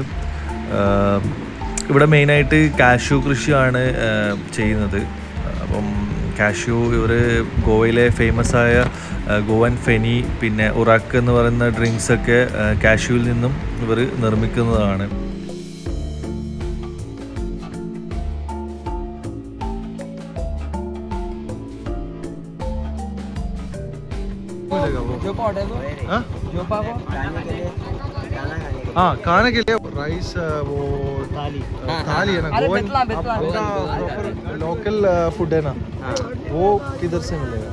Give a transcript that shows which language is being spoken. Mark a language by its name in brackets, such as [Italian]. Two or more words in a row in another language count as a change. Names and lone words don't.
[Malayalam] ഇവിടെ മെയിനായിട്ട് കാഷ്യൂ കൃഷിയാണ് ചെയ്യുന്നത്. അപ്പം കാഷ്യൂ ഇവർ ഗോവയിലെ ഫേമസ് ആയ ഗോവൻ ഫെനി പിന്നെ ഉറാക്ക് എന്ന് പറയുന്ന ഡ്രിങ്ക്സൊക്കെ കാഷ്യൂവിൽ നിന്നും ഇവർ നിർമ്മിക്കുന്നതാണ്. [Hindi] हाँ खाने के लिए राइस वो थाली है ना [English] Goan local food [Hindi] है ना वो किधर से मिलेगा?